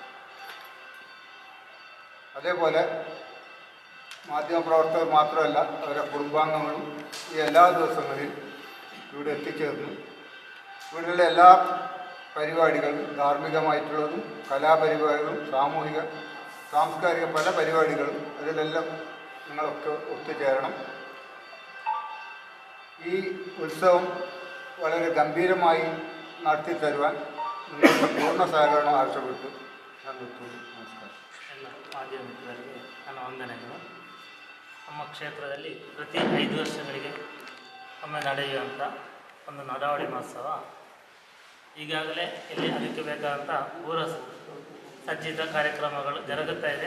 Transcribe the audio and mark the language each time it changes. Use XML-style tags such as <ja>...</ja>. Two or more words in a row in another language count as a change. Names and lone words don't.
<ml>അതേപോലെ മാധ്യമപ്രവർത്തകർ മാത്രമല്ല അവരുടെ കുടുംബാംഗങ്ങളും ഈ എല്ലാ ദിവസങ്ങളിലും ഇവിടെ എത്തിച്ചേർന്നു ഇവിടെയുള്ള എല്ലാ പരിപാടികളും ധാർമ്മികമായിട്ടുള്ളതും കലാപരിപാടികളും സാംസ്കാരിക പല പരിപാടികളും അതിലെല്ലാം നിങ്ങളൊക്കെ ഒത്തുചേരണം. ഈ ഉത്സവം വളരെ ഗംഭീരമായി നടത്തിത്തരുവാൻ നിങ്ങളുടെ പൂർണ്ണ സഹകരണം ആവശ്യപ്പെട്ടു ഞാൻ നിർത്തുന്നു. നമസ്കാരം.</ml> <kn>ಎಲ್ಲ ಮಾಧ್ಯಮ ಮಿತ್ರರಿಗೆ ನನ್ನ ವಂದನೆಗಳು. ನಮ್ಮ ಕ್ಷೇತ್ರದಲ್ಲಿ ಪ್ರತಿ 5 ವರ್ಷಗಳಿಗೆ ಒಮ್ಮೆ ನಡೆಯುವಂಥ ಒಂದು ನಡಾವಳಿ ಮಹೋತ್ಸವ ಈಗಾಗಲೇ ಇಲ್ಲಿ ಅದಕ್ಕೆ ಬೇಕಾದಂಥ ಪೂರ್ವ ಸಜ್ಜಿತ ಕಾರ್ಯಕ್ರಮಗಳು ಜರುಗುತ್ತಾ ಇದೆ.</kn>